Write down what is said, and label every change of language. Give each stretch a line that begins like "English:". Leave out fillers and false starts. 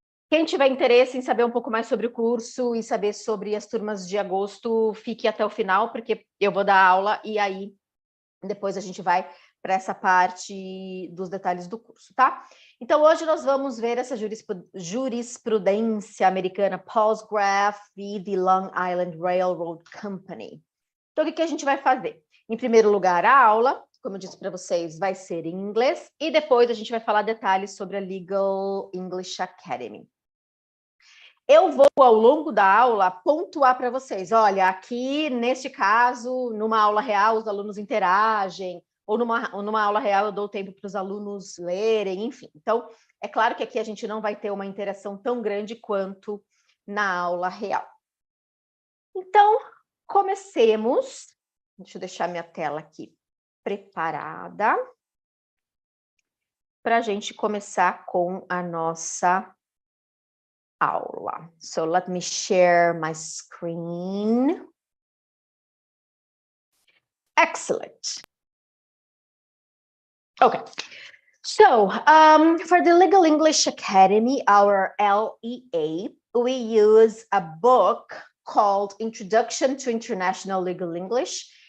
Portuguese: Quem tiver interesse em saber um pouco mais sobre o curso e saber sobre as turmas de agosto, fique até o final, porque eu vou dar aula e aí depois a gente vai para essa parte dos detalhes do curso, tá? Então, hoje nós vamos ver essa jurisprudência americana Palsgraf v.
English: The Long Island Railroad Company.
Portuguese: Então, o que a gente vai fazer? Em primeiro lugar, a aula, como eu disse para vocês, vai ser em inglês, e depois a gente vai falar detalhes sobre a Legal English Academy. Eu vou, ao longo da aula, pontuar para vocês, olha, aqui, neste caso, numa aula real, os alunos interagem, ou numa aula real eu dou tempo para os alunos lerem, enfim. Então, é claro que aqui a gente não vai ter uma interação tão grande quanto na aula real. Então, comecemos. Deixa eu deixar minha tela aqui preparada para a gente começar com a nossa aula.
English: So, let me share my screen. Excellent. Okay. So, for the Legal English Academy, our LEA, we use a book called Introduction to International Legal English.